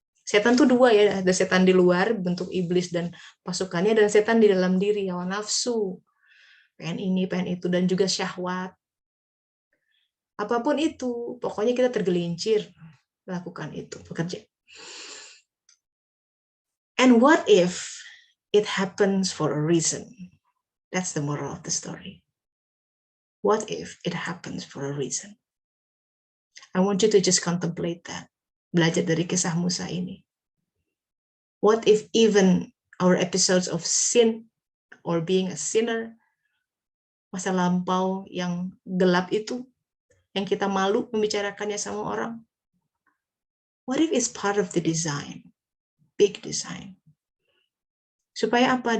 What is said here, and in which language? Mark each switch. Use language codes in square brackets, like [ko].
[id] Setan tuh dua ya, ada setan di luar bentuk iblis dan pasukannya, dan setan di dalam diri, hawa nafsu, pengen ini, pengen itu, dan juga syahwat. Apapun itu, pokoknya kita tergelincir melakukan itu, bekerja. [en] And what if it happens for a reason? That's the moral of the story. What if it happens for a reason? I want you to just contemplate that. [id] Belajar dari kisah Musa ini. [en] What if even our episodes of sin or being a sinner, [id] masa lampau yang gelap itu, yang kita malu membicarakannya sama orang, [en] what if it's part of the design, big design? [id] Supaya apa?